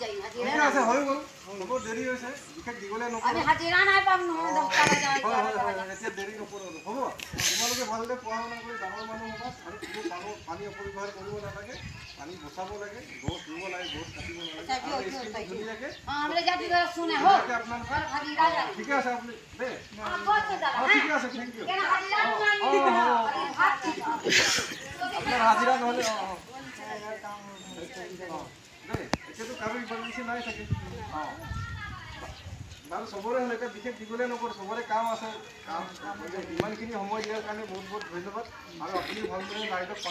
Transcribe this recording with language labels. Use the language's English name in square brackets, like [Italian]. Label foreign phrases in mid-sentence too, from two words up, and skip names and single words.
[Assamese] ঠিক আছে, হৈ গ'ল। হ'ব দেৰি হৈছে বিশেষ দীঘলীয়া আমি নকৰোঁ হাজিৰা নাই পাম নহয় 10 টকা যায় এতিয়া দেৰি নকৰোঁ হ'ব তোমালোকে ভালদৰে পঢ়া শুনা কৰি ডাঙৰ মানুহ হ'বা আৰু কোনো পানী অপব্যৱহাৰ কৰিব নালাগে পানী বচাব লাগে গছ ৰুব লাগে গছ কাটিব নালাগে আৰু এই স্কিমটো ধুনীয়াকৈ [Hindi] हमरे जाति का सुने हो [Assamese] আপোনালোকে [Hindi] घर हाजिरा जा [Assamese] ঠিকে আছে আপুনি দেই [Hindi] बहुत से ज्यादा [Assamese] ঠিকে আছে [English] thank you [Hindi] केना हाजिरा मांगी [Assamese] আপোনাৰ হাজিৰা নহ'লে দেই এতিয়াতো কাৰো ইমাৰ্জেঞ্চি নাই চাগে বাৰু চবৰে হ'লে এতিয়া বিশেষ দীঘলীয়া নকৰোঁ চবৰে কাম আছে কাম ইমানখিনি সময় দিয়াৰ কাৰণে বহুত বহুত ধন্যবাদ আৰু আপুনি ভালদৰে ৰাইজক পানী